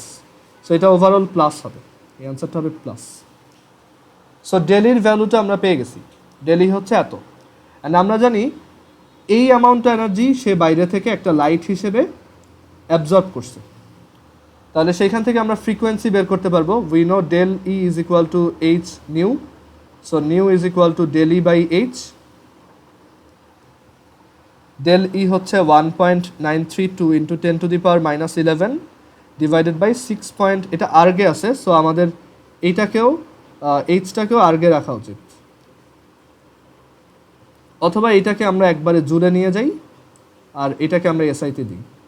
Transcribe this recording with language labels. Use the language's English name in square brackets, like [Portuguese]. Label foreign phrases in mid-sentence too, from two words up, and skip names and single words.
[Bangla] সো এটা [English] overall plus [Bangla] হবে, এই অ্যান্সারটা হবে প্লাস। সো ডেলির ভ্যালুটা আমরা পেয়ে গেছি, ডেলি হচ্ছে এত। অ্যান্ড আমরা জানি এই [English] amount energy [Bangla] সে বাইরে থেকে একটা লাইট হিসেবে অ্যাবজর্ব করছে। তাহলে সেইখান থেকে আমরা ফ্রিকোয়েন্সি বের করতে পারবো। [English] we know del E is equal to h nu, so nu is equal to del E by h। [Bangla] del E হচ্ছে 1.932 ইন্টু 10⁻⁻11 [English] divided by [Bangla] 6 এটা আর্গে আছে, সো আমাদের এইটাকেও এইচটাকেও আর্গে রাখা উচিত, অথবা এইটাকে আমরা একবারে জুড়ে নিয়ে যাই আর এটাকে আমরা এসআইতে দিই।